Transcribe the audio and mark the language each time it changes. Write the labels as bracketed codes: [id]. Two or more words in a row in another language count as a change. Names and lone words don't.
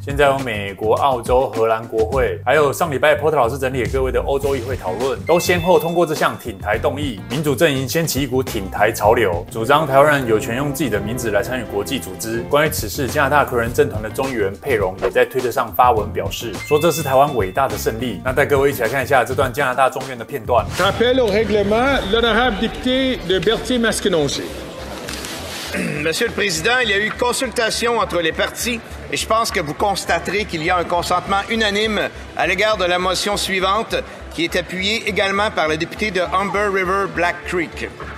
[zh] 现在有美国、澳洲、荷兰国会，还有上礼拜 Porter 老师整理给各位的欧洲议会讨论，都先后通过这项挺台动议。民主阵营掀起一股挺台潮流，主张台湾人有权用自己的名字来参与国际组织。关于此事，加拿大魁人政团的众议员佩荣也在推特上发文表示，说这是台湾伟大的胜利。那带各位一起来看一下这段加拿大众院的片段。 [fr] Rappel au règlement, l'honorable député de Berthier-Masquinongé. Monsieur le Président, il y a eu consultation entre les partis et je pense que vous constaterez qu'il y a un consentement unanime à l'égard de la motion suivante qui est appuyée également par le député de Humber River Black Creek.